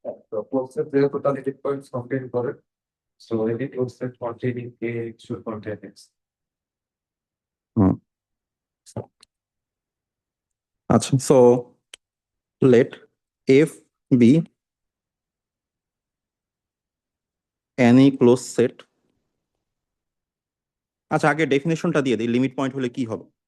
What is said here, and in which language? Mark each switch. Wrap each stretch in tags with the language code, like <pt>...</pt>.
<bn>তো close set যেহেতু তার লিমিট পয়েন্টস কন্টেইন করে,</bn> <en>So any closed set containing A should contain X. আচ্ছা, so let f be any closed set।</en> <bn>আচ্ছা, আগে ডেফিনেশনটা দিয়ে দিই, লিমিট পয়েন্ট হলে কি হবে।</bn>